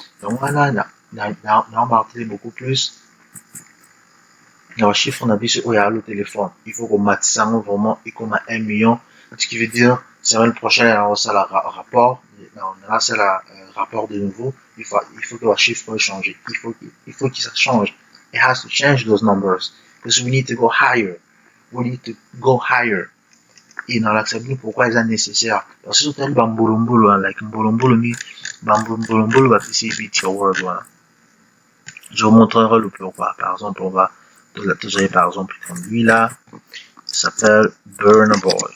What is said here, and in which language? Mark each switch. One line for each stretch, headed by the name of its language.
French: Donc, on a marqué beaucoup plus. Le chiffre, on a vu sur le téléphone. Il faut qu'on mette ça vraiment et qu'on a 1 million. Ce qui veut dire, semaine prochaine, on a le rapport. On a le rapport de nouveau. Il faut que le chiffre change. Il faut que ça change.
English: It has to change those numbers. Because we need to go higher. We need to go higher.
French: Et dans l'acceptation, pourquoi ils sont nécessaires? Parce que c'est un bambolombolo, like bambolombolo, bambolombolo va faire BET Award, voilà. Je vous montrerai le pourquoi. Par exemple, on va, par exemple, comme lui là, il s'appelle Burna Boy.